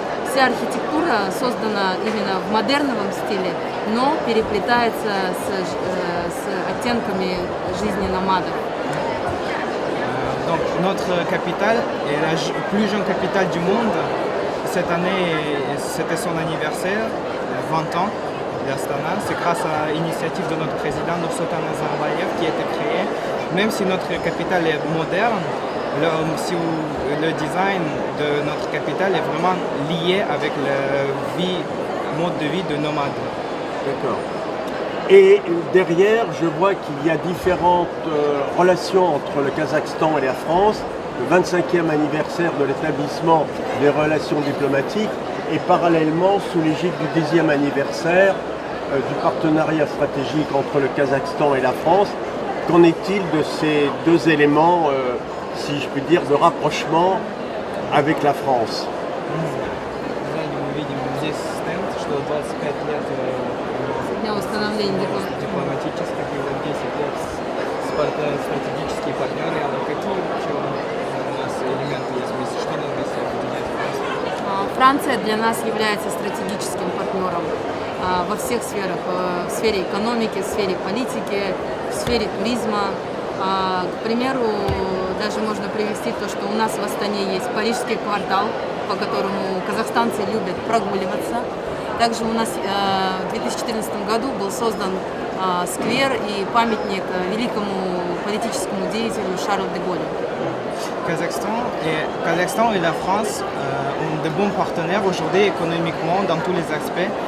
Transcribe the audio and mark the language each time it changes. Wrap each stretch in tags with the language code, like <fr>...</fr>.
<ru>Вся архитектура создана именно в модерновом стиле, но переплетается с оттенками жизни номадов.</ru> <fr>Donc, notre capitale est la plus jeune capitale du monde. Cette année, c'était son anniversaire, 20 ans d'Astana. C'est grâce à l'initiative de notre président Nursultan Nazarbayev qui a été créée. Même si notre capitale est moderne, le design de notre capitale est vraiment lié avec le mode de vie de nomade. D'accord. Et derrière, je vois qu'il y a différentes relations entre le Kazakhstan et la France. Le 25e anniversaire de l'établissement des relations diplomatiques et parallèlement sous l'égide du 10e anniversaire du partenariat stratégique entre le Kazakhstan et la France. Qu'en est-il de ces deux éléments, si je puis dire, de rapprochement avec la France?</fr> <ru>Сзади мы видим здесь стенд, что 25 лет Дня установления дипломатических и вот 10 лет стратегические партнеры. А вот какие вообще у нас элементы есть вместе? Что нам вместе объединяет? Франция для нас является стратегическим партнером во всех сферах. В сфере экономики, в сфере политики, в сфере туризма. К примеру, даже можно привести то, что у нас в Астане есть Парижский квартал, по которому казахстанцы любят прогуливаться. Также у нас в 2014 году был создан сквер и памятник великому политическому деятелю Шарлю де Голлю.</ru> <fr>Kazakhstan et la France ont de bons partenaires aujourd'hui économiquement dans tous les aspects.</fr>